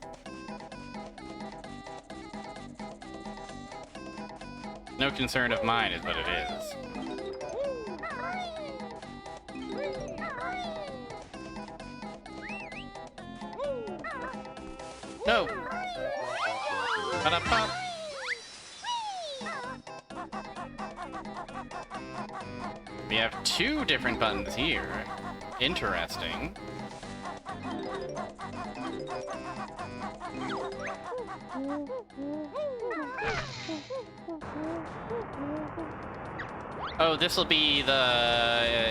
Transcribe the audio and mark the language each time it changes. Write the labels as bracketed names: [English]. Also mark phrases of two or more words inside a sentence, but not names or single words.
[English] No concern of mine is what it is. No. Ba-da-ba. We have two different buttons here. Interesting. Oh, this will be the...